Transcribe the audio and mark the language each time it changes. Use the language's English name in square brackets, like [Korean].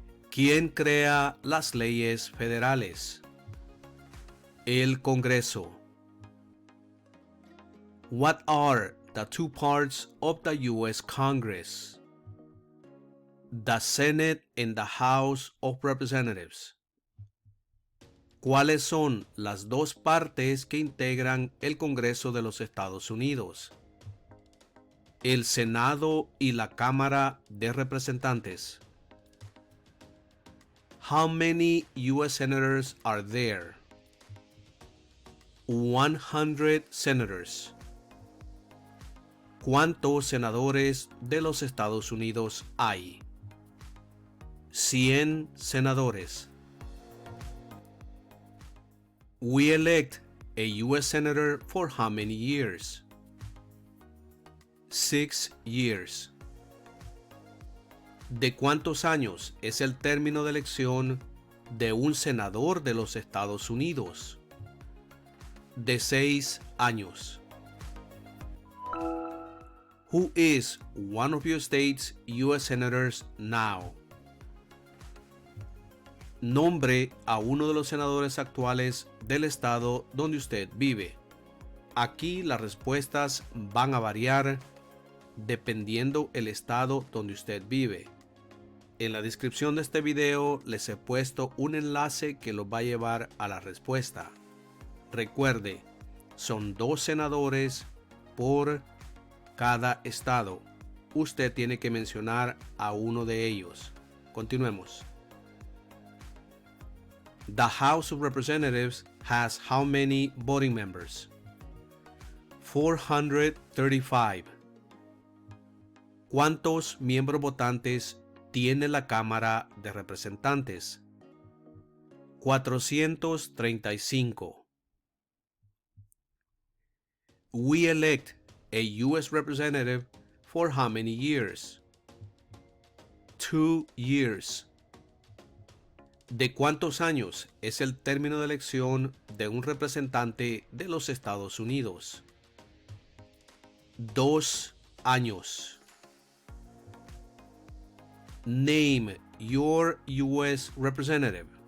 [Spanish] ¿Quién crea las leyes federales? El Congreso. [English] What are the two parts of the U.S. Congress? The Senate and the House of Representatives. [Spanish] ¿Cuáles son las dos partes que integran el Congreso de los Estados Unidos? El Senado y la Cámara de Representantes. [English] How many U.S. senators are there? 100 senators. [Spanish] ¿Cuántos senadores de los Estados Unidos hay? 100 senadores. [English] We elect a U.S. senator for how many years? 6 years. [Spanish] ¿De cuántos años es el término de elección de un senador de los Estados Unidos? De 6 años. [English] Who is one of your state's U.S. senators now? [Spanish] Nombre a uno de los senadores actuales del estado donde usted vive. Aquí las respuestas van a variar dependiendo el estado donde usted vive. En la descripción de este video les he puesto un enlace que los va a llevar a la respuesta. Recuerde, son 2 senadores por cada estado. Usted tiene que mencionar a uno de ellos. Continuemos. [English] The House of Representatives has how many voting members? 435. [Spanish] ¿Cuántos miembros votantes tiene la Cámara de Representantes? 435. [English] We elect a U.S. representative for how many years? 2 years. [Spanish] ¿De cuántos años es el término de elección de un representante de los Estados Unidos? 2 años. [English] Name your U.S. representative.